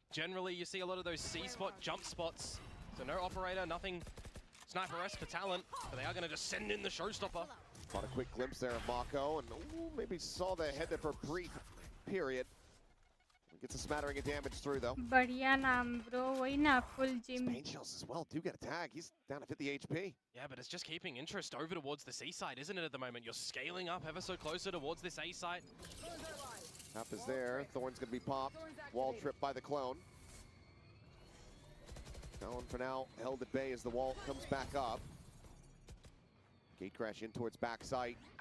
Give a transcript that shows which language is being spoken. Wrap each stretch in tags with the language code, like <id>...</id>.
<en>Generally, you see a lot of those C spot jump spots. So no operator, nothing sniper-esque for Talent, but they are going to just send in the showstopper. Caught a quick glimpse there of Mako, and ooh, maybe saw the head there for a brief period. Gets a smattering of damage through, though.</en> <hi>बढ़िया नाम bro वही ना full gym</hi> <en>Pain shells as well do get a tag. He's down to 50 HP. Yeah, but it's just keeping interest over towards the C site, isn't it, at the moment? You're scaling up ever so closer towards this A site. Tap is there. Thorn's going to be popped. Wall tripped by the clone. Talon for now held at bay as the wall comes back up. Gate crash in towards backside.</en>